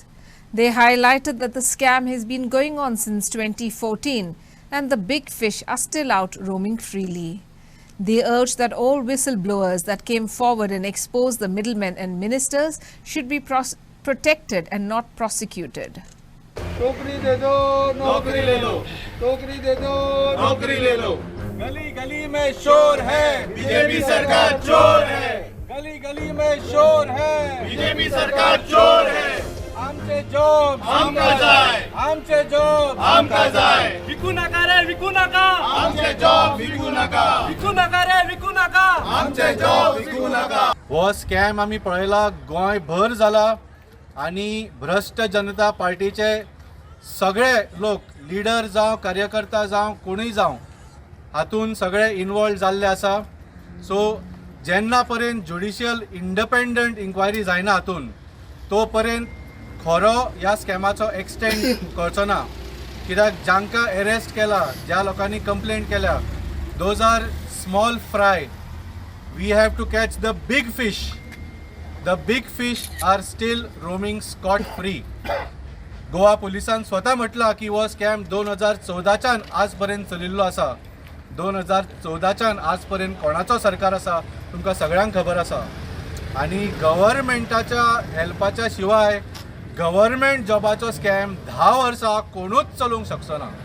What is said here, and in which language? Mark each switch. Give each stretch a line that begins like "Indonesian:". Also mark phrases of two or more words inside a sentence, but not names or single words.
English: They highlighted that the scam has been going on since 2014 and the big fish are still out roaming freely. They urged that all whistleblowers that came forward and exposed the middlemen and ministers should be protected and not prosecuted.
Hindi: नौकरी दे दो नौकरी ले लो नौकरी दे दो नौकरी ले लो गली गली में शोर है बीजेपी सरकार चोर है
Konkani: गली गली में शोर है बीजेपी सरकार चोर है आमचे जॉब आमका जाय आमचे जॉब आमका जाय विकू नका रे विकू नका आमचे जॉब विकू नका विकू नका रे विकू नका आमचे जॉब विकू नका हो स्कॅम आम्ही पळयला गोंयभर जाला आणि भ्रष्ट जनता पार्टीचे सगळे लोक लीडर जावं कार्यकर्ता जावं कोणीय जावं हातून सगळे इन्वॉल्व जाल्ले आसा. सो जेन्ना पर्यंत
English: judicial independent inquiry
Konkani: जायना हातून तो पर्यंत खरो ह्या स्कॅमाचो एक्सटेंड करचो ना. कित्याक जांकां अरेस्ट केला ज्या लोकांनी कंप्लेंट केल्या
English: those are small fry. we have to catch the big fish. The big fish are still roaming scot free.
Konkani: गोवा पुलिसान स्वता म्हटला की हो स्कॅम 2014च्यान आजपर्यंत चलिल्लो आसा. 2014च्यान आजपर्यंत कोणाचो सरकार आसा तुमकां सगळ्यांक खबर आसा. आणि गव्हर्मेंटाच्या हेल्पाच्या शिवाय गव्हर्मेंट जॉबाचो स्कॅम 10 वर्सां कोणूच चलोवंक शकचो ना.